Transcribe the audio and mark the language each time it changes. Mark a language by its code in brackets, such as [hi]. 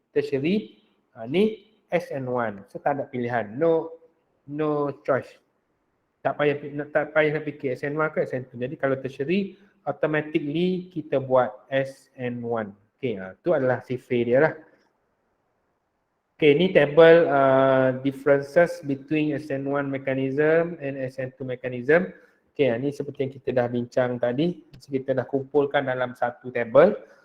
[ms] Tertiary, ni SN1. So tak ada pilihan. [en] No choice. [ms] Tak payah nak fikir SN1 ke SN2. Jadi kalau tertiary, automatically kita buat SN1. Okay, tu adalah sifir dia lah. [en] Okay, ni table differences between SN1 mechanism and SN2 mechanism. [ms] Okay, ni seperti yang kita dah bincang tadi. Kita dah kumpulkan dalam satu table.